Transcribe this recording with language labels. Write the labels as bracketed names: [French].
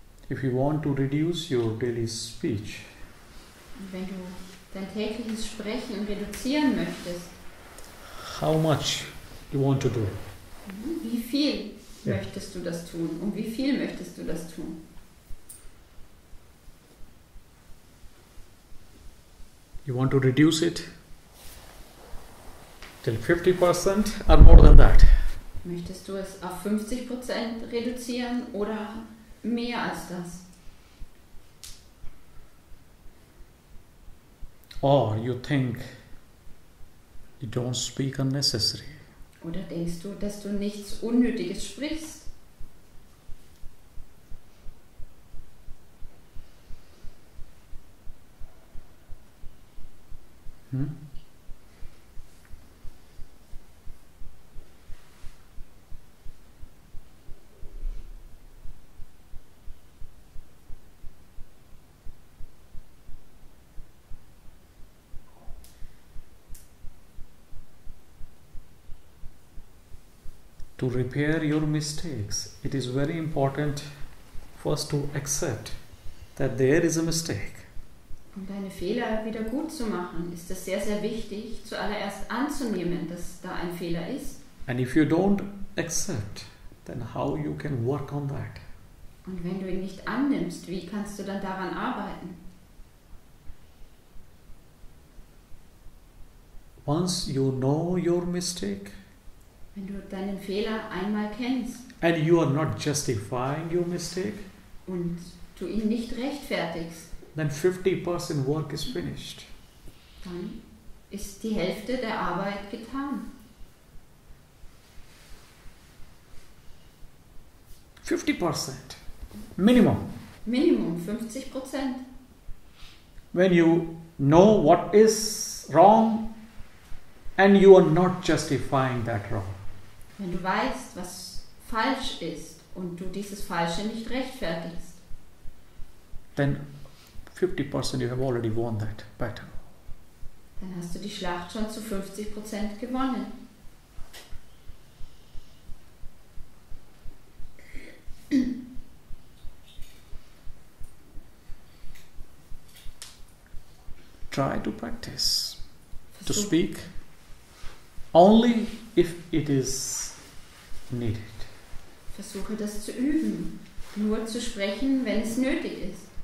[English] If you want to reduce your daily speech, [German] Und wenn du dein tägliches Sprechen reduzieren möchtest, [English] how much you want to do? [German] wie viel Ja. möchtest du das tun? Und wie viel möchtest du das tun? [English] You want to reduce it till 50% or more than that? [German] Möchtest du es auf 50% reduzieren oder mehr als das? [English] Or you think you don't speak unnecessary? [German] Oder denkst du, dass du nichts Unnötiges sprichst? [English] to repair your mistakes, it is very important first to accept that there is a mistake. [German] Um deine Fehler wieder gut zu machen, ist es sehr, sehr wichtig, zuallererst anzunehmen, dass da ein Fehler ist. [English] And if you don't accept, then how you can work on that? [German] Und wenn du ihn nicht annimmst, wie kannst du dann daran arbeiten? [English] Once you know your mistake, [German] Wenn du deinen Fehler einmal kennst [English] and you are not justifying your mistake, [German] und du ihn nicht rechtfertigst, [English] then 50% work is finished. [German] dann ist die Hälfte der Arbeit getan. [English] 50%. Minimum. [German] Minimum 50%. [English] When you know what is wrong and you are not justifying that wrong. [German] Wenn du weißt, was falsch ist und du dieses Falsche nicht rechtfertigst, [English] Then 50% you have already won that battle. [German] dann hast du die Schlacht schon zu 50% gewonnen. [English] Try to practice to [German] Versuch, [English] speak only if it is needed. [German] versuche das zu üben, nur zu sprechen, wenn es nötig ist.